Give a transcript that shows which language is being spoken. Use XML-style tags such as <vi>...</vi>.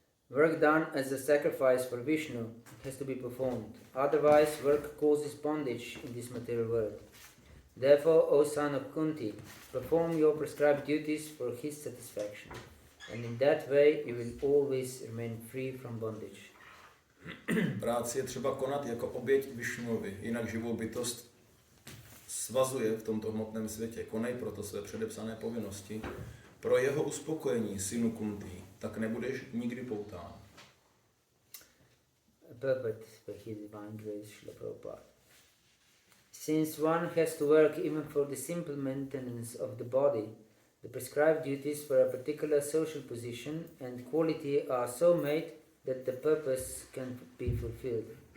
<en>Work done as a sacrifice for Vishnu has to be performed. Otherwise, work causes bondage in this material world. Therefore, O son of Kunti, perform your prescribed duties for his satisfaction, and in that way you will always remain free from bondage.</en> <cs>Práci je třeba konat jako oběť Višnuovi, jinak živou bytost svazuje v tomto hmotném světě. Konej proto své předepsané povinnosti. Pro jeho uspokojení, synu Kunti, tak nebudeš nikdy poután.</cs> <en>Purport by His Divine Grace, Srila Prabhupada. Since one has to work even for the simple maintenance of the body, the prescribed duties for a particular social position and quality are so made that the purpose can be fulfilled.</en>